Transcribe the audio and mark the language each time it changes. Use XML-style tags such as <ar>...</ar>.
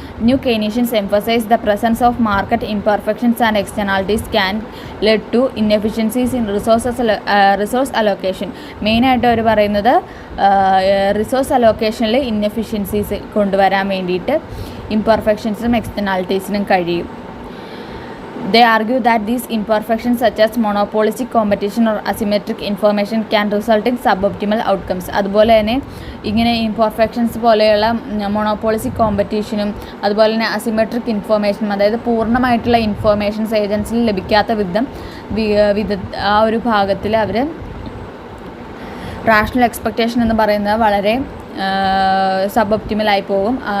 <en>New Keynesians emphasize the presence of market imperfections and externalities can lead to inefficiencies in resource allocation.</en> <ml>മെയിനായിട്ട് അവർ പറയുന്നത് resource അലോക്കേഷനിൽ inefficiencies കൊണ്ടുവരാൻ വേണ്ടിയിട്ട് ഇംപെർഫെക്ഷൻസിനും എക്സ്റ്റേണാലിറ്റീസിനും കഴിയും.</ml> <en>They argue that these imperfections such as monopolistic competition or asymmetric information can result in suboptimal outcomes.</en> <ml>അതുപോലെ തന്നെ ഇങ്ങനെ imperfections പോലെയുള്ള മൊണോപോളിസിക് കോമ്പറ്റീഷനും അതുപോലെ തന്നെ അസിമെട്രിക് ഇൻഫോർമേഷനും അതായത് പൂർണ്ണമായിട്ടുള്ള ഇൻഫോർമേഷൻസ് ഏജൻസിയിൽ ലഭിക്കാത്ത വിധം ആ ഒരു ഭാഗത്തിൽ അവർ റാഷണൽ എക്സ്പെക്റ്റേഷൻ എന്ന് പറയുന്നത് വളരെ സബ്-ഒപ്റ്റിമലായി പോകും.</ml>